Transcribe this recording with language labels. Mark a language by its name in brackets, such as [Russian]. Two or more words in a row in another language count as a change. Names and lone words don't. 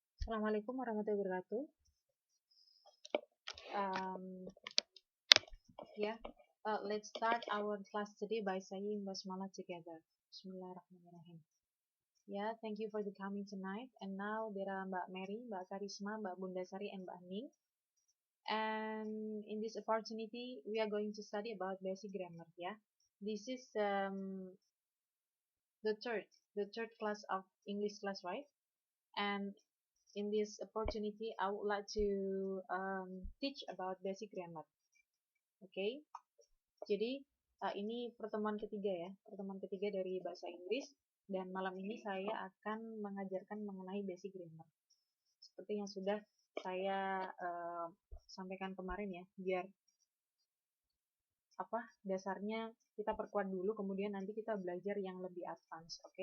[Arabic] السلام عليكم ورحمة الله وبركاته. [English] Um, let's start our class today by saying basmalah together. [Arabic] بسم الله الرحمن الرحيم. [English] Thank you for the coming tonight. And now there are Mbak Mary, Mbak Karisma, Mbak Bundasari, and Mbak Ning. And in this opportunity, we are going to study about basic grammar. This is the third class of English class, right? And in this opportunity, I would like to teach about basic grammar. [Indonesian] Oke, jadi ini pertemuan ketiga dari bahasa Inggris, dan malam ini saya akan mengajarkan mengenai [English] basic grammar. [Indonesian] Seperti yang sudah saya sampaikan kemarin ya, biar dasarnya kita perkuat dulu, kemudian nanti kita belajar yang lebih advance, oke?